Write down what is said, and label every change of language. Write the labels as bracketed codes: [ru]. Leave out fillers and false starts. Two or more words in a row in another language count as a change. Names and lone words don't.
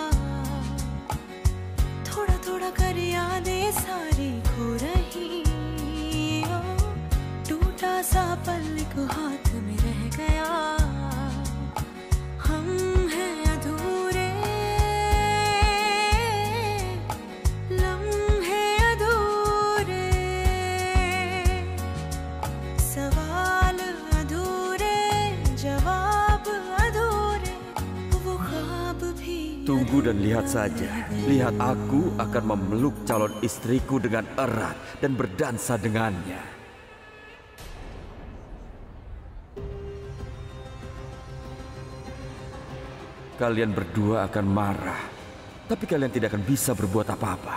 [hi] थोड़ा थोड़ा कर यादें सारी खो रही, ओ, टूटा सा पल एक हाथ में रह गया, हम हैं अधूरे लम्हे अधूरे, सवाल अधूरे जवाब अधूरे, वो ख्वाब भी [id] Tunggu dan lihat saja. Lihat aku akan memeluk calon istriku dengan erat dan berdansa dengannya. Kalian berdua akan marah, tapi kalian tidak akan bisa berbuat apa-apa.